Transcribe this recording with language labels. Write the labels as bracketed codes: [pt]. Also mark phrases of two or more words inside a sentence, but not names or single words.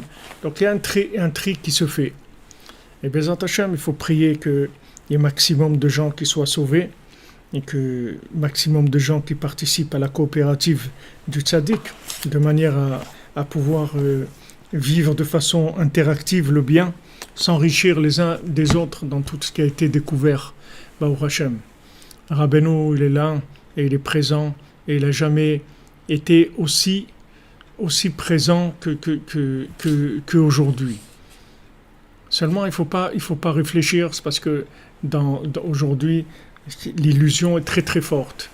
[fr] Donc il y a un tri qui se fait. Et [he] בעזרת השם, [fr] il faut prier qu'il y ait maximum de gens qui soient sauvés, et que maximum de gens qui participent à la coopérative du tzaddik, de manière à pouvoir vivre de façon interactive le bien, s'enrichir les uns des autres dans tout ce qui a été découvert. [he] ברוך השם. [fr] Rabbeinu, il est là, et il est présent, et il n'a jamais été aussi présent qu'aujourd'hui. Seulement, il faut pas réfléchir, c'est parce que aujourd'hui, l'illusion est très très forte.